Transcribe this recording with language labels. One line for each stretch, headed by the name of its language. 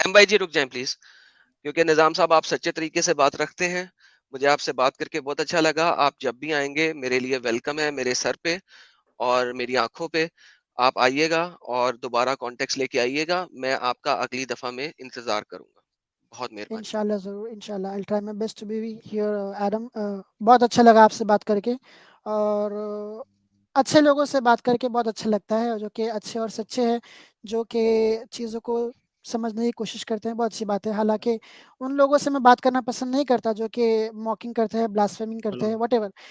Urdu: M بھائی جی رک جائیں پلیز. کیونکہ نظام صاحب آپ سچے طریقے سے بات رکھتے ہیں. مجھے آپ سے بات کر کے بہت اچھا لگا. آپ جب بھی آئیں گے میرے لیے ویلکم ہے، میرے سر پہ اور میری آنکھوں پہ. آپ آئیے گا اور دوبارہ کانٹیکٹ لے کے آئیے گا. میں آپ کا اگلی دفعہ میں انتظار کروں گا. بہت مہربانی. انشاءاللہ ضرور انشاءاللہ
English: I'll try my best to be here Adam.
Urdu: بہت اچھا لگا آپ سے بات کر کے اور اچھے لوگوں سے بات کر کے بہت اچھا لگتا ہے جو کہ اچھے اور سچے ہیں، جو کہ چیزوں کو سمجھنے کی کوشش کرتے ہیں. بہت اچھی بات ہے. حالانکہ ان لوگوں سے میں بات کرنا پسند نہیں کرتا جو کہ موکنگ کرتے ہیں، بلاسفیمنگ کرتے ہیں، واٹ ایور.